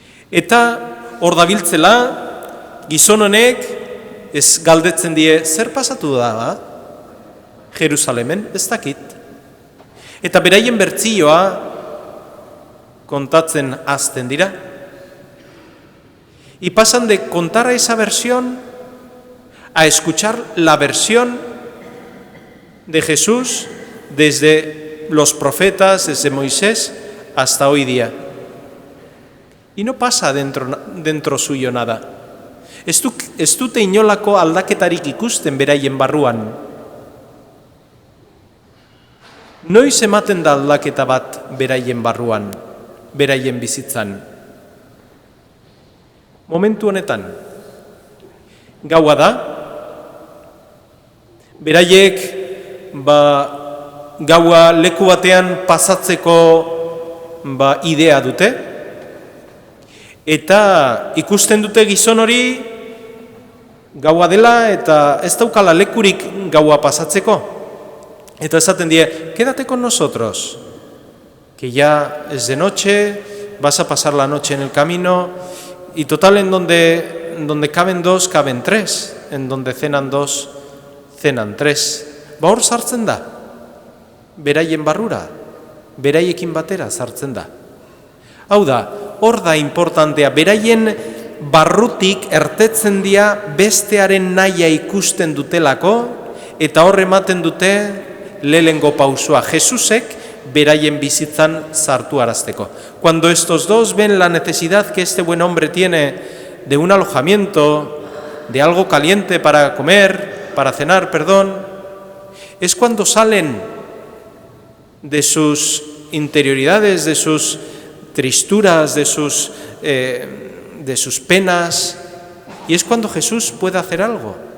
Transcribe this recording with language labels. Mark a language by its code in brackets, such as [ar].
[eu] Eta hor dabiltzela, gizon honek ez galdetzen die, zer pasatu da, ba? Jerusalemen, ez dakit. Eta beraien bertzioa kontatzen hasten dira. [es] Y pasan de contar esa versión a escuchar la versión de Jesús desde los profetas, desde Moisés hasta hoy día. Y no pasa dentro suyo nada. [eu] Ez dute inolako aldaketarik ikusten beraien barruan. Noiz ematen da aldaketa bat beraien barruan, beraien bizitzan. Momentu honetan, gaua da, beraiek gaua leku batean pasatzeko idea dute, eta ikusten dute gizon hori gaua dela eta ez daukala lekurik gaua pasatzeko. Eta esaten die, [es] quédate con nosotros, que ya es de noche, vas a pasar la noche en el camino, y total en donde caben 2, caben 3, en donde cenan 2, cenan 3. [eu] Hor sartzen da, beraien barrura, beraiekin batera sartzen da. Hau da, hor da importantea, beraien barrutik ertetzen dira bestearen nahia ikusten dutelako, eta hor ematen dute lehengo pausua, Jesusek beraien bizitzan sartu arazteko. [es] Cuando estos 2 ven la necesidad que este buen hombre tiene de un alojamiento, de algo caliente para comer, para cenar, es cuando salen de sus interioridades, de sus tristuras, de sus penas, y es cuando Jesús puede hacer algo.